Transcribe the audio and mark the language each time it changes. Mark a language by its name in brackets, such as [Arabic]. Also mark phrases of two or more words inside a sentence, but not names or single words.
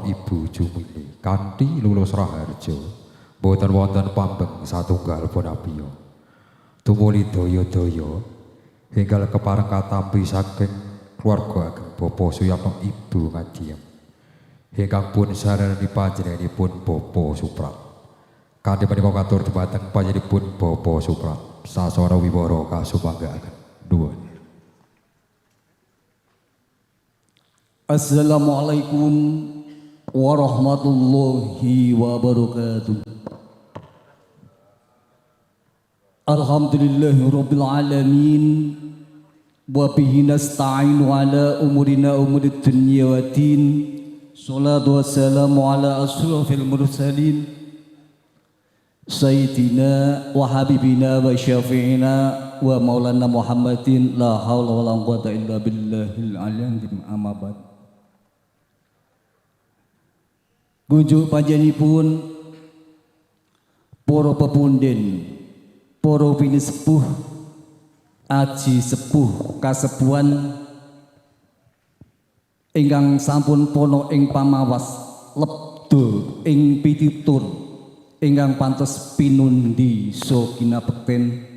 [Javanese] Ibu Jumili kanthi lulus raharja boten wonten pambeng satunggal punapiya tumuli daya-daya hinggal kepareng katampi saking keluarga ageng Bapak Suyatno Ibu Ngadiem hingkang pun sarenani panjenenganipun Bapak Suprat kanthi menika katur dhumateng panjenenganipun Bapak Suprat sasana wiwara kasumanggaaken nuwun. [Arabic] السلام عليكم ورحمة الله وبركاته. الحمد لله رب العالمين وبه نستعين على أمورنا أمور الدنيا والدين. الصلاة والسلام على أشرف المرسلين سيدنا وحبيبنا وشفيعنا ومولانا محمد لا حول ولا قوة إلا بالله العلي أما بعد. [Javanese] Gunjuk panjenenganipun para pepundhen, para pinesepuh, aji sepuh kasepuhan ingkang sampun pono ing pamawas lebda ing pitutur ingkang pantes pinundi so kinabekten.